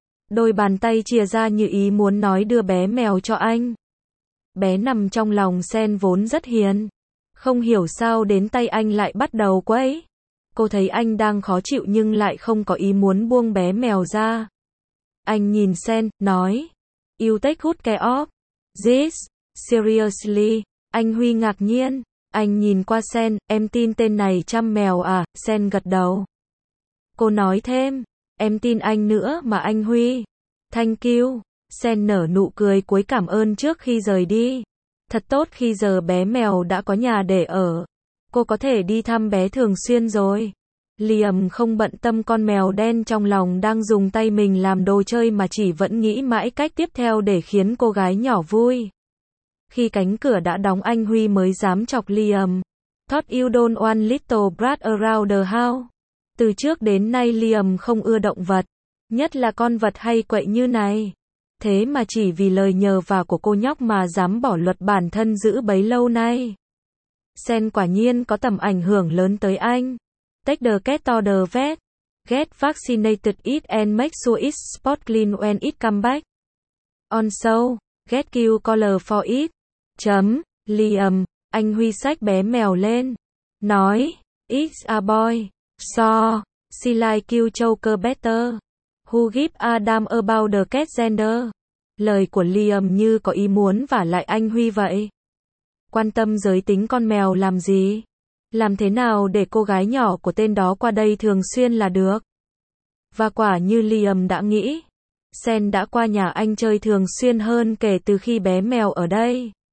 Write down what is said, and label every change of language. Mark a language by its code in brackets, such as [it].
[vi] Đôi bàn tay chìa ra như ý muốn nói đưa bé mèo cho anh. Bé nằm trong lòng Sen vốn rất hiền. Không hiểu sao đến tay anh lại bắt đầu quấy. Cô thấy anh đang khó chịu nhưng lại không có ý muốn buông bé mèo ra. Anh nhìn Sen, nói. [en] You take good care of this. Seriously. [vi] Anh Huy ngạc nhiên. Anh nhìn qua Sen. Em tin tên này chăm mèo à? Sen gật đầu. Cô nói thêm. Em tin anh nữa mà anh Huy. [en] Thank you. [vi] Sen nở nụ cười cuối cảm ơn trước khi rời đi. Thật tốt khi giờ bé mèo đã có nhà để ở. Cô có thể đi thăm bé thường xuyên rồi. Liam không bận tâm con mèo đen trong lòng đang dùng tay mình làm đồ chơi mà chỉ vẫn nghĩ mãi cách tiếp theo để khiến cô gái nhỏ vui. Khi cánh cửa đã đóng, anh Huy mới dám chọc Liam. [en] Thought you don't want little brat around the house. [vi] Từ trước đến nay Liam không ưa động vật, nhất là con vật hay quậy như này. Thế mà chỉ vì lời nhờ vả của cô nhóc mà dám bỏ luật bản thân giữ bấy lâu nay. Sen quả nhiên có tầm ảnh hưởng lớn tới anh. [en] Take the cat to the vet. Get vaccinated it and make sure it's spot clean when it come back. Also, get cute color for it. [vi] Chấm, Liam, anh Huy xách bé mèo lên. Nói, [en] it's a boy. So, she like cute choker better. Who give a damn about the cat gender? [vi] Lời của Liam như có ý muốn vả lại anh Huy vậy. Quan tâm giới tính con mèo làm gì? Làm thế nào để cô gái nhỏ của tên đó qua đây thường xuyên là được? Và quả như Liam đã nghĩ, Sen đã qua nhà anh chơi thường xuyên hơn kể từ khi bé mèo ở đây.